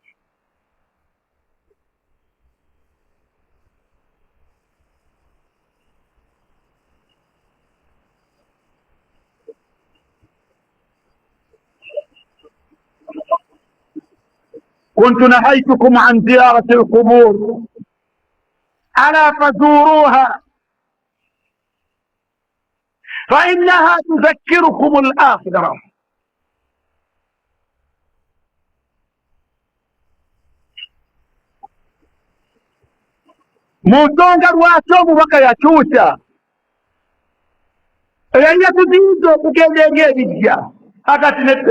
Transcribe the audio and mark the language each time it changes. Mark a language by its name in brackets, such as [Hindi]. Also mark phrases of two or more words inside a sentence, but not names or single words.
[Arabic] كنت نهيتكم عن زيارة القبور ألا فزوروها فإنها تذكركم الآخرة. [Ganda] Mutonga lwaki omubaka yakyusa yali yatuziyiza okugenda eri ebijja akati nedda.